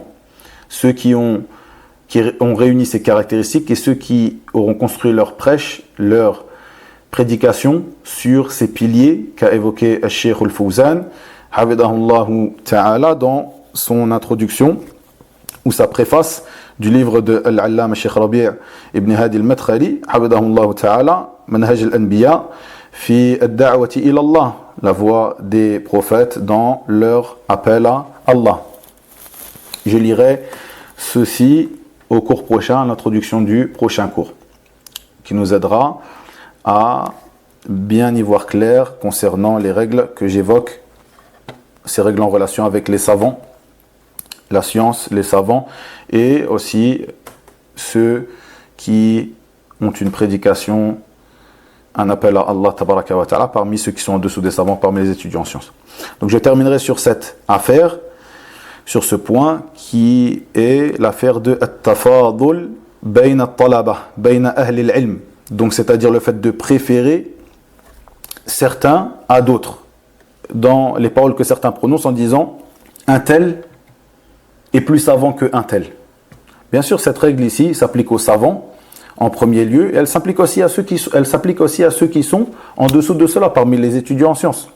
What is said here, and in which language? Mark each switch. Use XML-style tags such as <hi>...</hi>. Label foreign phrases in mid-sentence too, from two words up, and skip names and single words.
<fr>Ceux qui ont réuni ces caractéristiques et ceux qui auront construit leur prêche, leur prédication sur ces piliers qu'a évoqué Al-Sheikh Al-Fawzan,</fr> <ar>Hafidahullahu Ta'ala,</ar> <fr>dans son introduction ou sa préface du livre de Al-Allama Sheikh Rabi' ibn Hadi Al-Madkhali,</fr> <ar>Hafidahullahu Ta'ala,</ar> <fr>Manhaj Al-Anbiya, fi ad-da'wati ila Allah, la voie des prophètes dans leur appel à Allah. Je lirai ceci au cours prochain, à l'introduction du prochain cours, qui nous aidera à bien y voir clair concernant les règles que j'évoque, ces règles en relation avec les savants, la science, les savants, et aussi ceux qui ont une prédication, un appel à Allah</fr> <ar>tabaraka wa ta'ala</ar> <fr>parmi ceux qui sont en dessous des savants, parmi les étudiants en sciences. Donc je terminerai sur cette affaire, sur ce point qui est l'affaire de</fr> <ar>at-tafadul bayna at-talaba, bayna ahli al-ilm.</ar> <fr>Donc c'est-à-dire le fait de préférer certains à d'autres. Dans les paroles que certains prononcent en disant un tel est plus savant qu'un tel. Bien sûr, cette règle ici s'applique aux savants en premier lieu, et elle s'applique aussi à ceux qui sont en dessous de cela, parmi les étudiants en sciences.</fr>